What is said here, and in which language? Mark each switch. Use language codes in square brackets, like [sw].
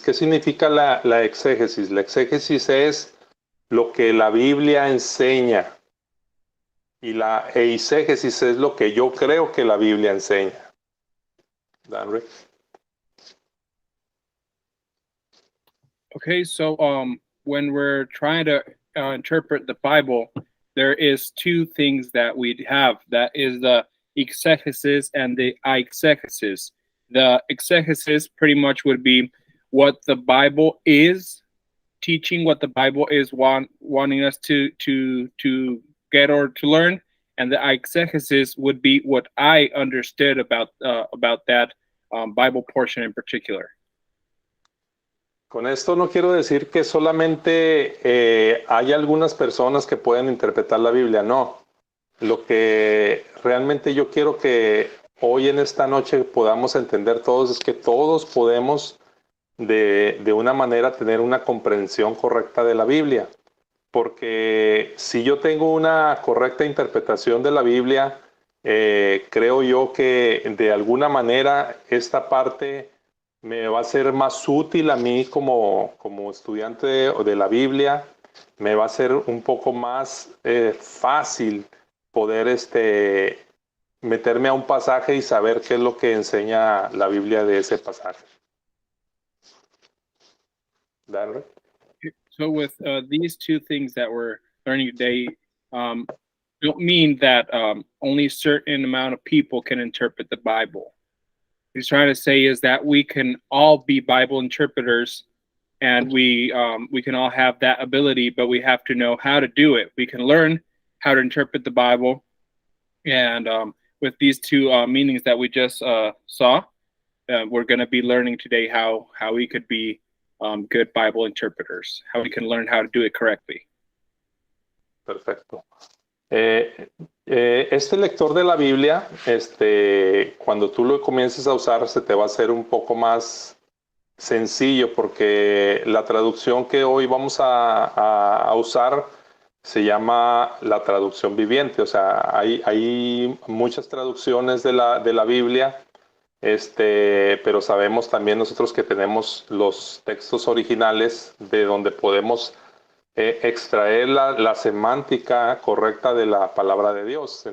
[es] ¿Qué significa la exégesis? La exégesis es lo que la Biblia enseña. Y la eisegesis es lo que yo creo que la Biblia enseña. ¿Dan? [en] Okay, so when we're trying to interpret the Bible, there is two things that we have. That is the exegesis and the eisegesis. The exegesis pretty much would be what the Bible is teaching, what the Bible is wanting us to get or to learn, and the eisegesis would be what I understood about that Bible portion in particular. [es] Con esto no quiero decir que solamente hay algunas personas que pueden interpretar la Biblia, no. Lo que realmente yo quiero que hoy en esta noche podamos entender todos es que todos podemos de una manera tener una comprensión correcta de la Biblia. Porque si yo tengo una correcta interpretación de la Biblia, creo yo que de alguna manera esta parte me va a ser más útil a mí como estudiante de la Biblia. Me va a ser un poco más fácil poder meterme a un pasaje y saber qué es lo que enseña la Biblia de ese pasaje. ¿Dale? [en] So with these two things that we're learning today, don't mean that only a certain amount of people can interpret the Bible. What he's trying to say is that we can all be Bible interpreters, and we can all have that ability, but we have to know how to do it. We can learn how to interpret the Bible, and with these two meanings that we just saw, we're going to be learning today how we could be good Bible interpreters, how we can learn how to do it correctly. [es] Perfecto. Este lector de la Biblia, cuando tú lo comiences a usar, se te va a hacer un poco más sencillo, porque la traducción que hoy vamos a usar se llama la traducción viviente. O sea, hay muchas traducciones de la Biblia, pero sabemos también nosotros que tenemos los textos originales de donde podemos extraer la semántica correcta de la palabra de Dios.